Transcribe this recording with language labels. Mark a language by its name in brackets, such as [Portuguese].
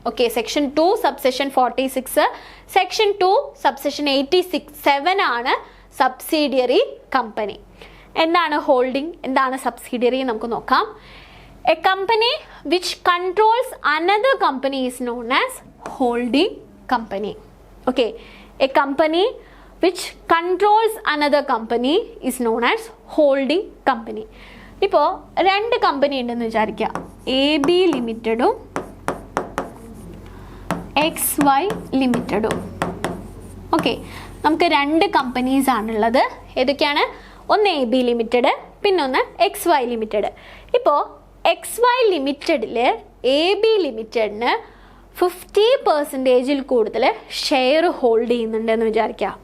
[Malayalam] Okay, section 2 subsection 46, section 2 subsection 87 ആണ് subsidiary company. എന്താണ് holding, എന്താണ് സബ്സിഡിയറി നമുക്ക് നോക്കാം. [English] A company which controls another company is known as holding company. Okay, a company which controls another company is known as holding company. [Malayalam] ഇപ്പോൾ രണ്ട് company ഉണ്ടെന്ന് വിചാരിക്കുക, AB ലിമിറ്റഡും XY ലിമിറ്റഡും. Okay, നമുക്ക് രണ്ട് കമ്പനീസ് ആണുള്ളത്. ഏതൊക്കെയാണ്? ഒന്ന് AB ലിമിറ്റഡ്, പിന്നൊന്ന് XY ലിമിറ്റഡ്. ഇപ്പോൾ XY ലിമിറ്റഡിൽ AB ലിമിറ്റഡിന് 50%ൽ കൂടുതൽ ഷെയർ ഹോൾഡ് ചെയ്യുന്നുണ്ടെന്ന് വിചാരിക്കുക.